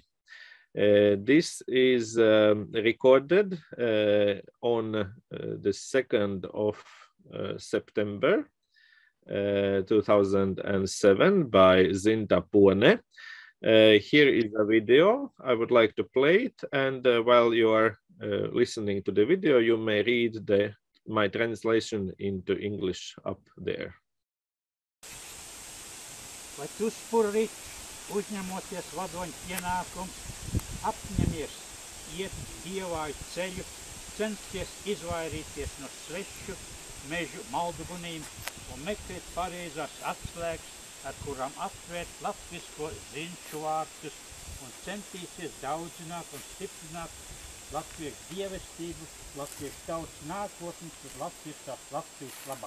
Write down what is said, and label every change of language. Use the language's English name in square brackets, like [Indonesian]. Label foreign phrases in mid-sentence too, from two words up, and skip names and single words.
[English] This is recorded on the 2nd of September 2007 by Zinta Puone. Here is a video. I would like to play it, and while you are listening to the video, you may read my translation into English up there. [Latvian] Vai tu spurīt, uzņemoties vadoņu pienākumu, apņemies iet dievāju ceļu, censties izvairīties no svešu mežu maldugunīm un meklēt pareizās atslēgas, ar kurām atvērt latvisko zinču vārtus un centīsies daudzināt un stiprināt latviešu dievestību, latviešu tautas nākotnes un latviskās Latvijas labā.